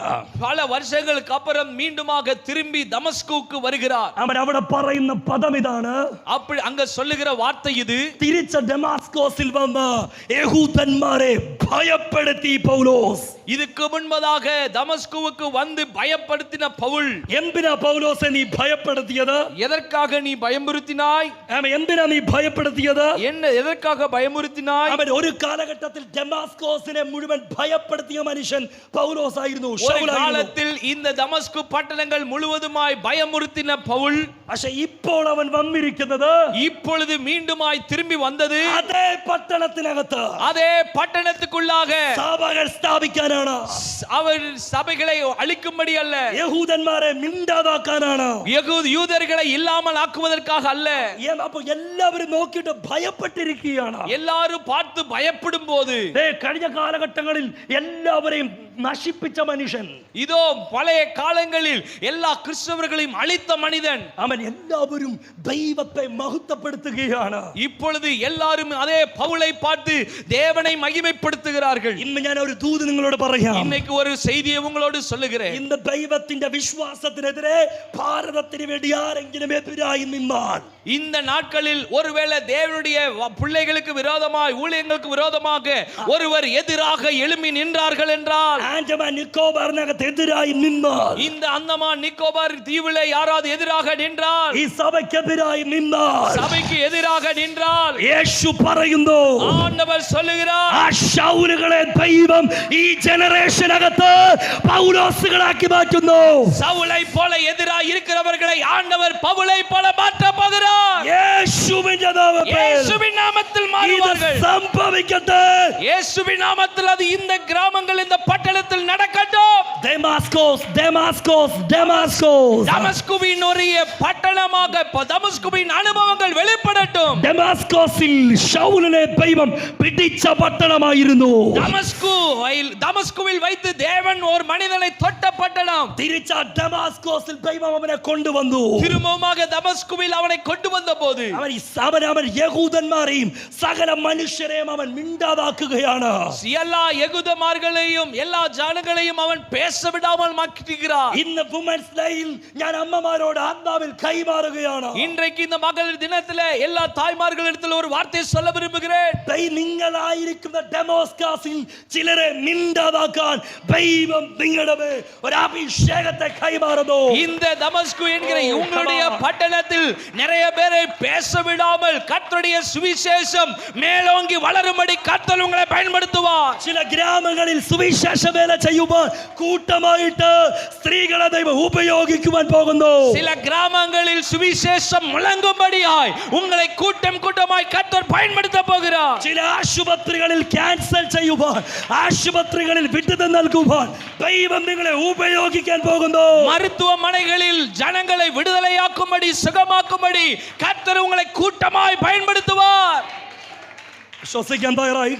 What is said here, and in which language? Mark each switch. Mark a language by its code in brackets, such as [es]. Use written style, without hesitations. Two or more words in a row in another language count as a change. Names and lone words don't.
[ta] பல வருஷங்களுக்கு அப்புறம் மீண்டுமாக திரும்பி தமஸ்குவுக்கு வருகிறார். [ml] അവൻ അവിടെ പറയുന്ന പദം ഇതാണ്. [ta] அப்படி அங்க சொல்லுகிற வார்த்தை இது. [ml] തിരിച്ച ഡമസ്കസിൽ വന്ന് യഹൂദന്മാരെ ഭയപ്പെടുത്തി പൗലോസ്. [ta] இதுக்கு முன்பதாக தமஸ்குவுக்கு வந்து பயப்படுத்தின பவுல், [ml] എന്തിനാ പൗലോസെ നീ ഭയപ്പെടുത്തിയത്? [ta] எதற்காக நீ பயமுறுத்தினாய்? [ml] എന്തിനാ നീ ഭയപ്പെടുത്തിയത്? [ta] என்ன எதற்காக பயமுறுத்தினாய்? [ml] അവൻ ഒരു കാലഘട്ടത്തിൽ ഡമാസ്കോസിനെ മുഴുവൻ ഭയപ്പെടുത്തിയ മനുഷ്യൻ പൗലോസ് ആയിരുന്നു. [ta] ஒரு காலத்தில் இந்த தமஸ்கு பட்டணங்கள் முழுவதுமாய் பயமுறுத்தின பவுல், [ml] പക്ഷേ ഇപ്പോൾ അവൻ വന്നിരിക്കുന്നത് [ta] இப்பொழுது மீண்டுமாய் திரும்பி வந்தது [ml] അതേ പട്ടണത്തിനകത്ത്, [ta] அதே பட்டணத்துக்குள்ளாக [ml] സഭകൾ സ്ഥാപിക്കാനാണ്. [ta] அவர் சபைகளை அழிக்கும்படி அல்ல, [ml] യഹൂദന്മാരെ മിണ്ടാതാക്കാനാണ്. [ta] யூதர்களை இல்லாமல் ஆக்குவதற்காக அல்ல. [ml] അപ്പൊ എല്ലാവരും നോക്കിയിട്ട് ഭയപ്പെട്ടിരിക്കുകയാണ്. [ta] எல்லாரும் பார்த்து பயப்படும் போது, [ml] കഴിഞ്ഞ കാലഘട്ടങ്ങളിൽ എല്ലാവരെയും നശിപ്പിച്ച മനുഷ്യൻ, [ta] இதோ பழைய காலங்களில் எல்லா கிறிஸ்தவர்களையும் அழித்த மனிதன், [ml] അവൻ എല്ലാവരും ദൈവത്തെ മഹത്വപ്പെടുത്തുകയാണ്. [ta] இப்பொழுது எல்லாரும் அதே பவுலை பார்த்து தேவனை மகிமைப்படுத்துகிறார்கள். [ml] ഇന്ന് ഞാൻ ഒരു ദൂത് നിങ്ങളോട് പറയാം. [ta] இன்னைக்கு ஒரு செய்தியை உங்களோடு சொல்லுகிறேன். [ml] ഇന്ന് ദൈവത്തിന്റെ വിശ്വാസത്തിനെതിരെ ഭാരതത്തിന് വേണ്ടി ആരെങ്കിലും എതിരായി നിന്നാൽ, [ta] இந்த நாட்களில் ஒருவேளை தேவனுடைய பிள்ளைகளுக்கு விரோதமாய், ஊழியங்களுக்கு விரோதமாக ஒருவர் எதிராக எழும்பி நின்றார்கள் என்றால், [ml] ആൻഡമാൻ നിക്കോബാറിനകത്ത് എതിരായി നിന്നാൽ, [ta] இந்த அந்தமான் நிக்கோபார் தீவிலே யாராவது எதிராக நின்றால், [ml] ഈ സഭയ്ക്കെതിരായി നിന്നാൽ, [ta] சபைக்கு எதிராக நின்றால், [ml] യേശു പറയുന്നു, [ta] ஆண்டவர் சொல்லுகிறார், [ml] ആ ശൗലുകളെ ദൈവം ഈ ജനറേഷനകത്ത് പൗലോസുകളാക്കി മാറ്റുന്നു. [ta] சவுலை போல எதிராக இருக்கிறவர்களை ஆண்டவர் பவுலை போல மாற்ற போகிறார். [ml] യേശുവിന്റെ നാമത്തിൽ [ta] இயேசுவின் நாமத்தில் [ml] ഇത് [ta] மாறுவார்கள். [ml] സംഭവിക്കട്ടെ. [ta] இயேசுவின் நாமத்தில் அது இந்த கிராமங்கள், இந்த பட்டணத்தில் நடக்கட்டும். [ml] ഡെമാസ്കോസ്, ഡെമാസ്കോസ്, ഡെമാസ്കോസ്, [ta] தமஸ்குவின் ஒரு பட்டணமாக தமஸ்குவின் அனுபவங்கள் வெளிப்படட்டும். [ml] ഡെമാസ്കോസിൽ ശൗലിനെ ദൈവം പിടിച്ച പട്ടണമായിരുന്നു. [ta] தமஸ்குவில் வைத்து தேவன் ஒரு மனிதனை தொட்ட பட்டணம். [ml] തിരിച്ച ഡെമാസ്കോസിൽ ദൈവം അവനെ കൊണ്ടുവന്നു. [ta] திரும்பமாக தமஸ்குவில் அவனை கொண்டு வந்த போது [ml] അവൻ യഹൂദന്മാരെയും സകല മനുഷ്യരെയും അവൻ മിണ്ടാതാക്കുകയാണ്. [ta] எல்லா யகுதமார்களையும் எல்லா ஜனங்களையும் அவன் பேச விடாமல் மாற்றுகிறார். [ml] ഇന്ന് [en] women's day [ml] ഞാൻ അമ്മമാരോട് ആത്മാവിൽ കൈമാറുകയാണ്. [ta] இன்றைக்கு இந்த மகளிர் தினத்திலே எல்லா தாய்மார்களிடத்தில் ஒரு வார்த்தை சொல்ல விரும்புகிறேன். [ml] നിങ്ങളായിരിക്കുന്ന ഡെമോസ്കാസിൽ ചിലരെ മിണ്ടാതാക്കാൻ ദൈവം നിങ്ങളുടെ ഒരു അഭിഷേകത്തെ കൈമാറുന്നു. [ta] இந்த தமஸ்கு என்கிற உங்களுடைய பட்டணத்தில் நிறைய பேரை பேச விடாமல் கர்த்தருடைய சுவிசேஷம் மேலோங்கி வளரும்படி கர்த்தர் உங்களை பயன்படுத்துவார். [ml] ചില ഗ്രാമങ്ങളിൽ സുവിശേഷ വേല ചെയ്യുവാൻ കൂട്ടമായിട്ട് സ്ത്രീകളെ ദൈവം ഉപയോഗിക്കുവാൻ പോകുന്നു. [ta] சில கிராமங்களில் சுவிசேஷம் முழங்கும்படியாய் உங்களை கூட்டம் கூட்டமாய் கர்த்தர் பயன்படுத்த போகிறார். [ml] ചില ആശുപത്രികളിൽ ക്യാൻസർ ചെയ്യുവാൻ, ആശുപത്രികളിൽ വിടുതൽ നൽകുവാൻ ദൈവം നിങ്ങളെ ഉപയോഗിക്കാൻ പോകുന്നു. [ta] மருத்துவமனைகளில் ஜனங்களை விடுதலையாக்கும்படி, சுகமாக்கும்படி கர்த்தர் உங்களை கூட்டமாய் பயன்படுத்துவார். [ml] വിശ്വസിക്കാൻ തയ്യാറായി?